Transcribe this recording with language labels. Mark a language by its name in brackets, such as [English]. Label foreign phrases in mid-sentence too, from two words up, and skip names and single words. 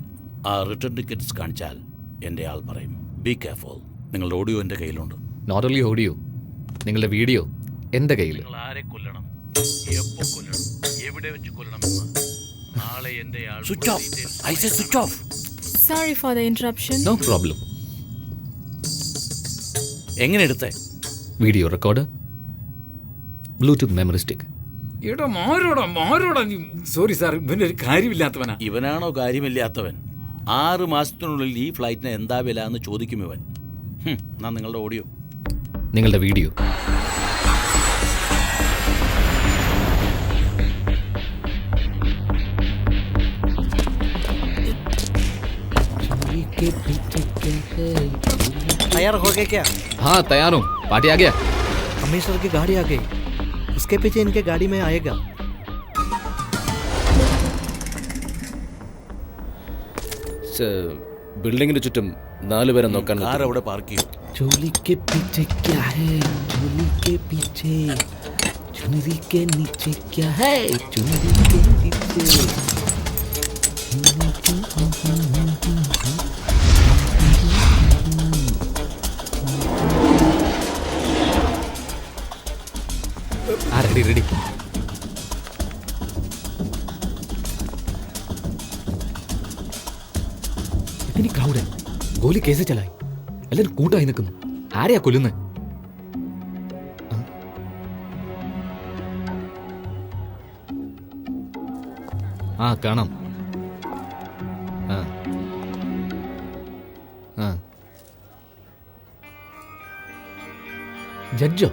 [Malayalam] ആ [English] return tickets [Malayalam] കാണിച്ചാൽ എൻ്റെ ആൾ പറയും. [English] be careful. [Malayalam] നിങ്ങളുടെ ഓഡിയോ എൻ്റെ കയ്യിലുണ്ട്. [English] not only audio, [Malayalam] നിങ്ങളുടെ വീഡിയോ എൻ്റെ കയ്യിൽ. നിങ്ങൾ ആരെ കൊല്ലണം, എപ്പോൾ കൊല്ലണം, എവിടെ വെച്ച് കൊല്ലണമെന്ന് നാളെ എൻ്റെ ആൾ. [English] Switch off. I say switch off. Sorry for the interruption. no problem. [Malayalam] എങ്ങനെ എടുത്തേ? [English] video record, Bluetooth memory stick. [Malayalam] എടാ മാരോടാ നീ. [English] sorry sir, [Malayalam] ഇവൻ്റെ ഒരു കാര്യമില്ലാത്തവനാ. ഇവനാണോ കാര്യമില്ലാത്തവൻ? 6 മാസത്തിനുള്ളിൽ ഈ ഫ്ലൈറ്റിന് എന്താ വില എന്ന് ചോദിക്കും ഇവൻ. എന്നാ നിങ്ങളുടെ ഓഡിയോ, നിങ്ങളുടെ വീഡിയോ. [Hindi] तैयार हो गए क्या? हाँ तैयार हूँ, पार्टी आ गया. अमीर सर की गाड़ी आ गई, उसके पीछे इनके गाड़ी में आएगा. [Malayalam] ബിൽഡിങ്ങിന് ചുറ്റും 4 പേരെ നോക്കാൻ. കാർ അവിടെ പാർക്ക് ചെയ്യും. [Hindi] चोली के पीछे क्या है? चोली के पीछे चुनरी के नीचे क्या है? चुनरी के नीचे. [English] ready ready. [Hindi] इतनी क्राउड है, गोली कैसे चलाई? [Malayalam] എല്ലാരും കൂട്ടായി നിൽക്കുന്നു. ആരെയാ കൊല്ലുന്നത്? ആ കാണാം. ജഡ്ജോ?